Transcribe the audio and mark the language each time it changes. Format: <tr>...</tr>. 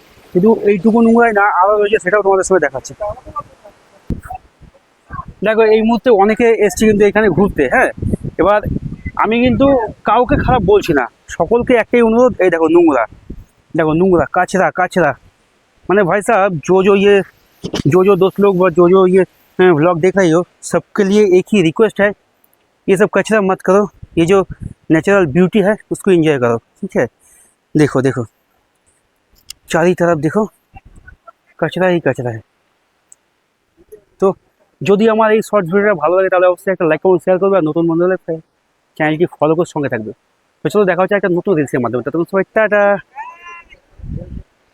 <bn>শুধু এইটুকু নোংরাই না, আরো রয়েছে, সেটাও তোমাদের সঙ্গে দেখাচ্ছি। দেখো এই মুহূর্তে অনেকে এসছে কিন্তু এখানে ঘুরতে, হ্যাঁ। এবার আমি কিন্তু কাউকে খারাপ বলছি না, সকলকে একটাই অনুরোধ, এই দেখো নোংরা,</bn> <hi>देखो नूंगरा कचरा कचरा। मैंने भाई साहब जो दोस्त लोग जो ये व्लॉग देख रही हो, सबके लिए एक ही रिक्वेस्ट है, ये सब कचरा मत करो। ये जो नेचुरल ब्यूटी है उसको एंजॉय करो, ठीक है। देखो देखो चारों तरफ देखो, कचरा ही कचरा है।</hi> <bn>तो যদি আমার এই শর্ট ভিডিওটা ভালো লাগে তাহলে অবশ্যই একটা লাইক কমেন্ট শেয়ার করবে, আর নতুন বন্ধু হলে চ্যানেলটি ফলো করে সঙ্গে থাকবে। তো চলো দেখা হচ্ছে একটা নতুন রিলসের মাধ্যমে, ততক্ষণ সবাই টাটা।</bn>